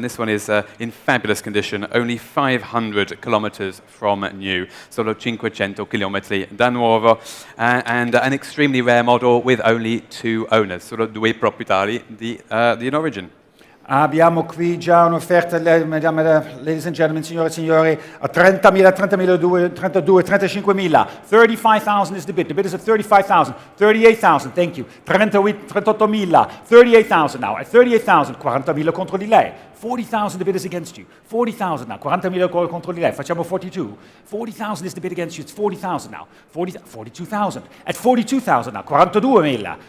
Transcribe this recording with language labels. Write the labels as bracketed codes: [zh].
[en] This one is in fabulous condition, only 500 kilometers from new, [it] solo 500 chilometri da nuovo, [en] and an extremely rare model with only 2 owners, [it] solo 2 proprietari in origin. Abbiamo qui già un'offerta, [en] ladies and gentlemen, [it] signore e signori, a 30.000, 30.000, 32, 35.000. [en] 35,000 is the bid. The bid is at 35,000, 38,000, thank you. [it] 38.000, [en] 38,000 now. At 38,000, [it] 40.000 contro di lei. [en] 40,000 the bid is against you. 40,000 now. [it] 40.000 contro di lei. Facciamo 42. [en] 40,000 is the bid against you. It's 40,000 now. 42,000. At 42,000 now. 42.000.